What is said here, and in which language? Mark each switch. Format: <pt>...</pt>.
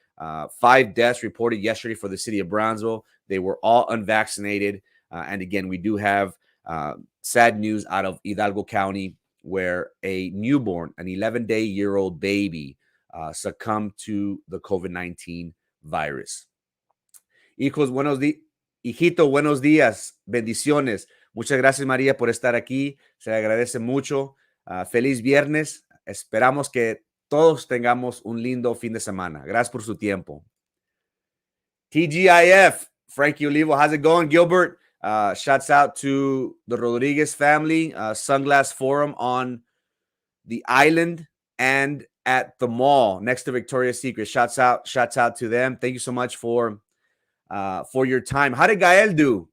<en>5 deaths reported yesterday for the city of Brownsville. They were all unvaccinated. And again, we do have sad news out of Hidalgo County where a newborn, an 11-day-old baby, succumbed to the COVID-19 virus.</en> <es>Hijito, buenos días, bendiciones. Muchas gracias, María, por estar aquí. Se le agradece mucho. Feliz viernes. Esperamos que todos tengamos un lindo fin de semana. Gracias por su tiempo.</es> <en>TGIF, Frankie Olivo, how's it going, Gilbert? Shouts out to the Rodriguez family, Sunglass Forum on the island and at the mall next to Victoria's Secret. Shouts out to them. Thank you so much for your time. How did Gael do?</en>